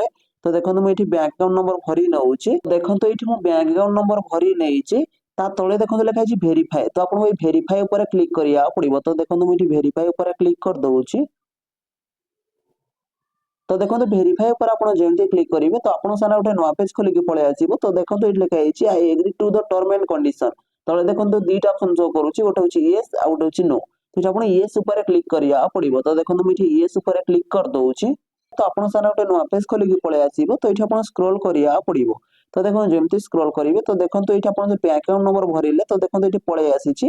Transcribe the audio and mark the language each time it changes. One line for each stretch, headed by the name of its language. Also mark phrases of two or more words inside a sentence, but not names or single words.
Odia: ତ ଦେଖନ୍ତୁ ମୁଁ ଏଠି
English: bank account number
Odia: ଭରି ନଉଛି। ଦେଖନ୍ତୁ ଏଠି ମୁଁ
English: bank account number
Odia: ଭରି ନେଇଛି। ତା ତଳେ ଦେଖନ୍ତୁ ଲେଖା ଛି ଭେରିଫାଇ। ତ ଆପଣ ଏଇ ଭେରିଫାଇ ଉପର କ୍ଲିକ କରିଆ ପଡ଼ିବ। ତ ଦେଖନ୍ତୁ ମୁଁ ଏଠି ଭେରିଫାଇ ଉପର କ୍ଲିକ କର ଦଉଛି। ତ ଦେଖନ୍ତୁ ଭେରିଫାଇ ଉପର ଆପଣ ଯେମିତି କ୍ଲିକ କରିବେ ତ ଆପଣ ସାରା ଉଠେ ନୂଆ ପେଜ ଖୋଲିକି ପଡ଼େ ଆସିବ। ତ ଦେଖନ୍ତୁ ଏଠି ଲେଖା ହଇଛି
English: I agree to the term and condition.
Odia: ତଳେ ଦେଖନ୍ତୁ ଦିଇଟା ଅପସନ ଶୋ କରୁଛି ଗୋଟେ ହଉଛି ୟେସ ଆ ଗୋଟେ ହଉଛି ନୋ। ତ ଆପଣ ୟେସ ଉପର କ୍ଲିକ କରିଆ ପଡ଼ିବ। ତ ଦେଖନ୍ତୁ ମୁଁ ଏଠି ୟେସ ଉପର କ୍ଲିକ କର ଦଉଛି। ତ ଆପଣ ସାରା ଉଠେ ନୂଆ ପେଜ ଖୋଲିକି ପଡ଼େ ଆସିବ। ତ ଏଠି ଆପଣ ସ୍କ୍ରୋଲ କରିଆ ପଡ଼ିବ। ତ ଦେଖନ୍ତୁ ଯେମିତି ସ୍କ୍ରୋଲ କରିବେ ତ ଦେଖନ୍ତୁ ଏଠି ଆପଣ ଯେ
English: bank account number
Odia: ଭରିଲେ ତ ଦେଖନ୍ତୁ ଏଠି ପଡ଼େ ଆସିଛି।